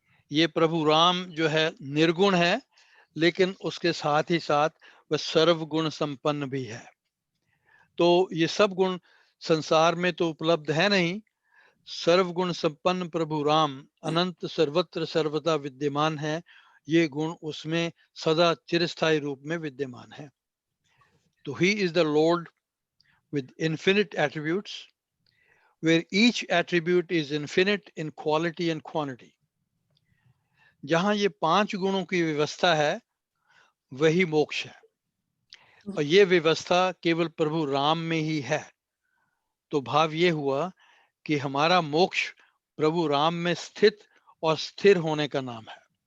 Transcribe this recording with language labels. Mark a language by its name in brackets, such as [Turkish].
[Hindi] ये प्रभु राम जो है निर्गुण है, लेकिन उसके साथ ही साथ वह सर्वगुण संपन्न भी है। तो ये सब गुण संसार में तो उपलब्ध है नहीं। सर्वगुण संपन्न प्रभु राम अनंत सर्वत्र सर्वदा विद्यमान है, ये गुण उसमें सदा चिरस्थायी रूप में विद्यमान है। [English] तो he is the lord with infinite attributes, where each attribute is infinite in quality and quantity. [Hindi] जहां ये 5 गुणों की व्यवस्था है, वही मोक्ष है, और ये व्यवस्था केवल प्रभु राम में ही है। तो भाव ये हुआ कि हमारा मोक्ष प्रभु राम में स्थित और स्थिर होने का नाम है।